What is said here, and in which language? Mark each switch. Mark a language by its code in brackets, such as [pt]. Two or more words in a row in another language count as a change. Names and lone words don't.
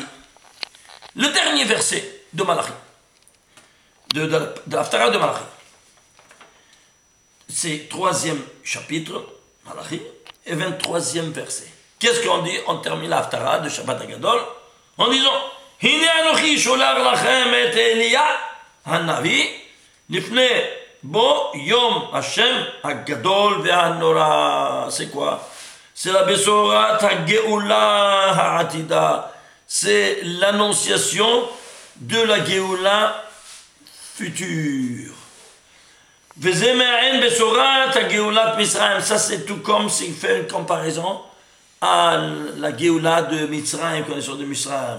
[fr] Le dernier verset de Malachi, de l'Haftara de Malachi. C'est 3e chapitre, Malachi, et 23e verset. Qu'est-ce qu'on dit? On termine l'Haftara de Shabbat Hagadol en disant [he] הנה אנכי שלח לכם את אליה הנביא לפני בוא יום ה' הגדול והנורא. [fr] C'est quoi? C'est la [he] בשורת הגאולה העתידה. [fr] C'est l'annonciation de la Géoula future. Ça c'est tout comme s'il fait une comparaison à la Géoula de Mitzrayim, connaissance de Mitzrayim.